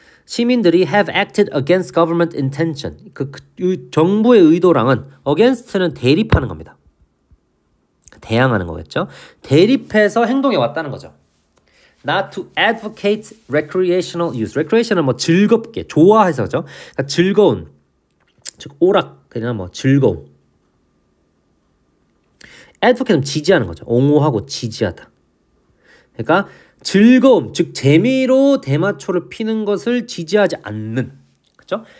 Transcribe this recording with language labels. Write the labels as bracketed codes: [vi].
[en] 시민들이 have acted against government intention. [ko] 정부의 의도랑은 against는 대립하는 겁니다. 대항하는 거겠죠. 대립해서 행동해 왔다는 거죠. [en] Not to advocate recreational use. [ko] recreation은 뭐 즐겁게, 좋아해서죠. 그러니까 즐거운, 즉 오락, 그냥 뭐 즐거움. advocate는 지지하는 거죠. 옹호하고 지지하다. 그러니까 즐거움, 즉 재미로 대마초를 피는 것을 지지하지 않는, 그렇죠?